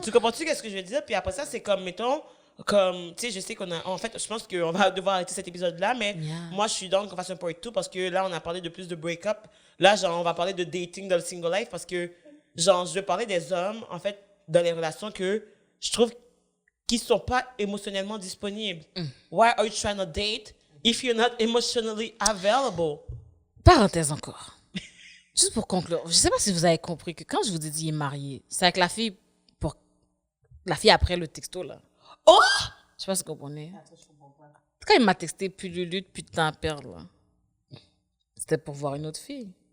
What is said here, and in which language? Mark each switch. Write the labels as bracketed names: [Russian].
[French] Tu comprends-tu qu'est-ce que je veux dire? Puis après ça, c'est comme, mettons, comme, tu sais, je sais qu'on a, en fait, je pense qu'on va devoir arrêter cet épisode-là, mais moi, je suis dans qu'on fasse un part 2 parce que là, on a parlé de plus de break-up. Là, genre, on va parler de dating dans le single life parce que, genre, je veux parler des hommes, en fait, dans les relations que je trouve qu'ils sont pas émotionnellement disponibles. [English] Why are you trying to date if you're not emotionally available? [French] Parenthèse encore. Juste pour conclure, je sais pas si vous avez compris que quand je vous ai dit il est marié, c'est avec la fille après le texto, là. Oh! Je sais pas si vous comprenez. Quand il m'a texté, puis Lulu, depuis de temps à perdre, là. C'était pour voir une autre fille.